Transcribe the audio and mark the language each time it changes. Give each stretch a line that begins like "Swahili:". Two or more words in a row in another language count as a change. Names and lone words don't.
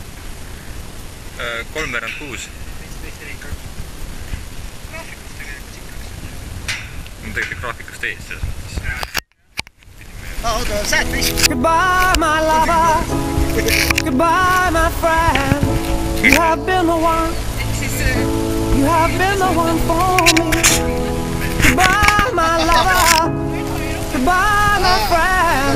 Estonian: Kolmveerand 6. Graafikust tegelikult ikka. on tegelikult graafikust ees selles mõttes.
English: Goodbye, my lover. Goodbye, my friend. You have been the one. You have been the one for me. Goodbye, my lover. Goodbye, my friend.